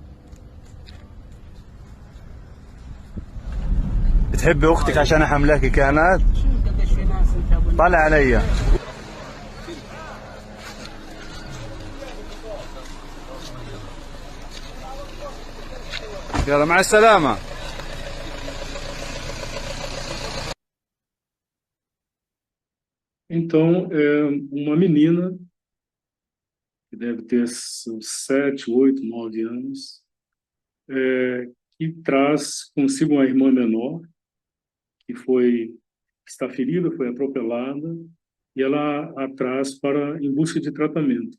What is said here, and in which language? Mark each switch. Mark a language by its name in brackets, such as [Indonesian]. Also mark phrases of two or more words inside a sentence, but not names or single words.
[Arabic] بتحبي اختك عشان حملاكي كانت؟ طلع علي. يلا مع السلامة. [Portuguese] Então, uma menina que deve ter seus 7, 8, 9 anos, que traz consigo uma irmã menor que está ferida, foi atropelada, e ela a traz em busca de tratamento.